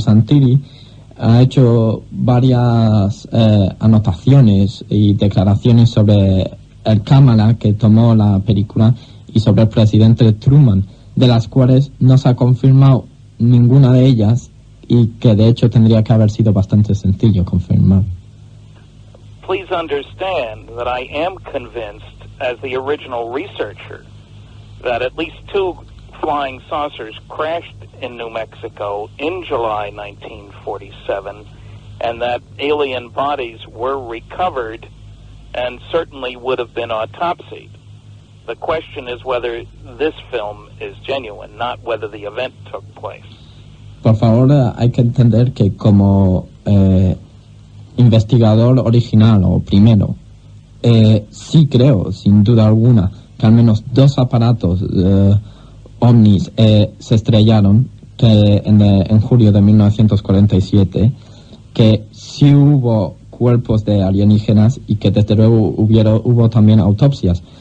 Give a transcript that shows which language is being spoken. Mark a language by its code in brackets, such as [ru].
[es] Santilli ha hecho varias anotaciones y declaraciones sobre el cámara que tomó la película y sobre el presidente Truman, de las cuales no se ha confirmado ninguna de ellas y que de hecho tendría que haber sido bastante sencillo confirmar. [en] Please understand that I am convinced, as the original researcher, that at least 2 flying saucers crashed in New Mexico in July 1947, and that alien bodies were recovered and certainly would have been autopsied. The question is whether this film is genuine, not whether the event took place. [es] Por favor, hay que entender que como investigador original o primero, sí creo, sin duda alguna, que al menos 2 aparatos ovnis se estrellaron en julio de 1947, que sí hubo cuerpos de alienígenas y que desde luego hubo también autopsias.